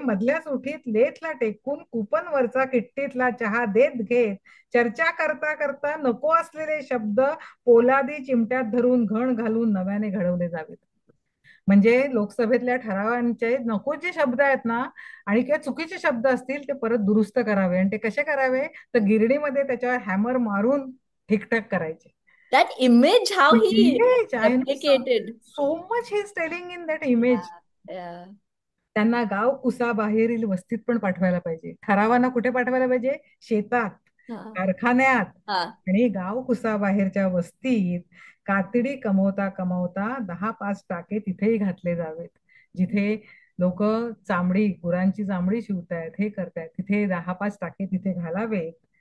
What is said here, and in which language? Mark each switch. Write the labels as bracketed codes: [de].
[mr] मधल्या सुट्टीत लेथला टेकून कुपन वरचा किट्टीतला चहा देत घेत चर्चा करता करता नको असलेले शब्द पोलादी चिमट्यात धरून घण घालून नव्याने घडवले जावेत. म्हणजे लोकसभेतल्या ठरावांचे नको जे शब्द आहेत ना, आणि किंवा चुकीचे शब्द असतील ते परत दुरुस्त करावे. आणि ते कसे करावे, तर गिरडीमध्ये त्याच्यावर हॅमर मारून ठीकठाक करायचे. [en] That image, how he Image, I know replicated. so much he's telling in that image. Yeah, yeah. [mr] त्यांना गाव कुसाबाहेरील वस्तीत पण पाठवायला पाहिजे. ठरावांना कुठे पाठवायला पाहिजे? शेतात, [hi] हाँ, [mr] कारखान्यात, [hi] हाँ. [mr] आणि गाव कुसाबाहेरच्या वस्तीत कातडी कमवता कमवता 10-5 टाके तिथेही घातले जावेत. जिथे लोक चामडी, गुरांची चामडी शिवतायत, हे करतायत, तिथे 10-5 टाके तिथे घालावेत.